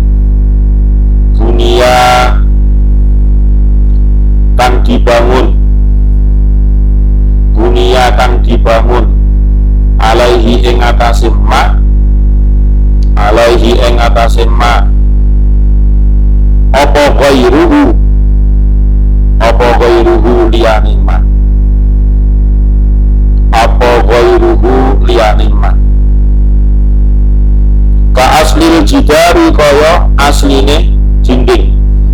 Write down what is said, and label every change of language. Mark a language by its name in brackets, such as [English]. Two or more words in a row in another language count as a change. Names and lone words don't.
[Javanese] bunia kang dibangun, bunia kang dibangun, alaihi ing atase ma, alaihi ing atase ma, apa ghairuhu, apa ghairuhu liyane ma, apa ghairuhu liyane ma. [Arabic] Ka aslil jidari [Javanese] kaya asline dinding.